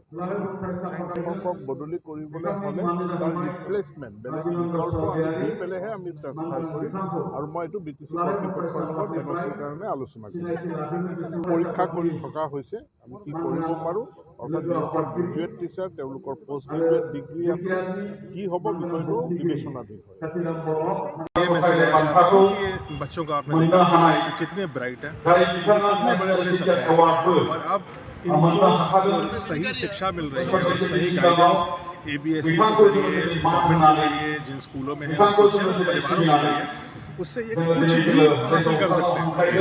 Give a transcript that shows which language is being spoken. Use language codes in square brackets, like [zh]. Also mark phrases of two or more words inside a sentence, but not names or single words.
[as] শিক্ষকক বদলি কৰিবলৈ হ'লে তাৰ ৰিপ্লেচমেণ্ট বেলেগ বিকল্প আমি দি পেলাইহে আমি ট্ৰান্সফাৰ কৰিম। আৰু মই এইটো BTC কৰ্তৃপক্ষৰ লগত NOCৰ কাৰণে আলোচনা কৰিছোঁ। পৰীক্ষা কৰি থকা হৈছে আমি কি কৰিব পাৰোঁ, অৰ্থাৎ যিসকল [en] graduate teacher [as] তেওঁলোকৰ [en] post graduate degree [as] আছে, কি হ'ব বিষয়টো বিবেচনাধীন হয়। [hi] बच्चों को आपने देखा कि कितने ब्राइट हैं, कितने बड़े बड़े सपने हैं, और अब इनको सही शिक्षा मिल रही है और सही गाइडेंस ABSE के जरिए, गवर्नमेंट के जरिए, जिन स्कूलों में है उनके परिवारों के जरिए, उससे ये कुछ भी हासिल कर सकते हैं।